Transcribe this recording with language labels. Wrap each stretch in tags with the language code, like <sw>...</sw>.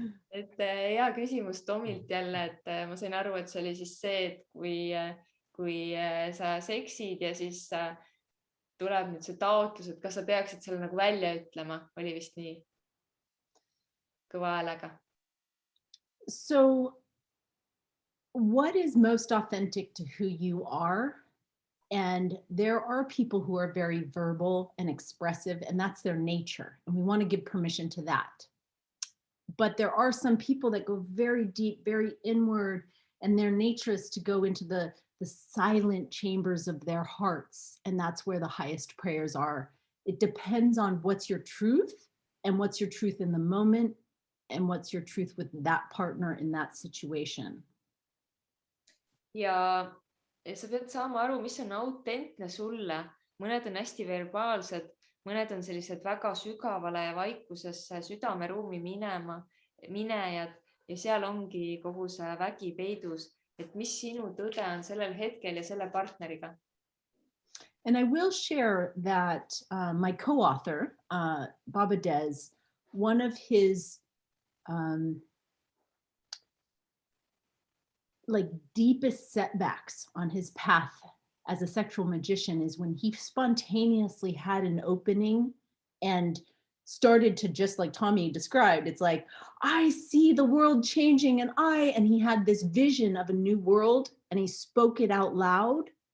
<et>Et hea küsimus Tomilt jälle, et ma sain aru, et see oli siis see, et kui sa seksid ja siis tuleb nüüd see taotlus, et kas sa peaksid selle nagu välja ütlema, oli vist nii kõva häälega.</et> <en>So what is most authentic to who you are? And there are people who are very verbal and expressive, and that's their nature. And we want to give permission to that. But there are some people that go very deep, very inward, and their nature is to go into the silent chambers of their hearts. And that's where the highest prayers are. It depends on what's your truth and what's your truth in the moment and what's your truth with that partner in that situation.</en> <et>Ja sa pead saama aru, mis on autentne sulle. Mõned on hästi verbaalsed, mõned on sellised väga sügavale ja vaikusesse südameruumi minejad ja seal ongi kogu see vägi peidus, et mis sinu tõde on sellel hetkel ja selle partneriga.</et> <en>And I will share that my co-author, Baba Des, one of his like deepest setbacks on his path as a sexual magician is when he spontaneously had an opening and started to, just like Tommy described, it's like, I see the world changing and he had this vision of a new world and he spoke it out loud.</en>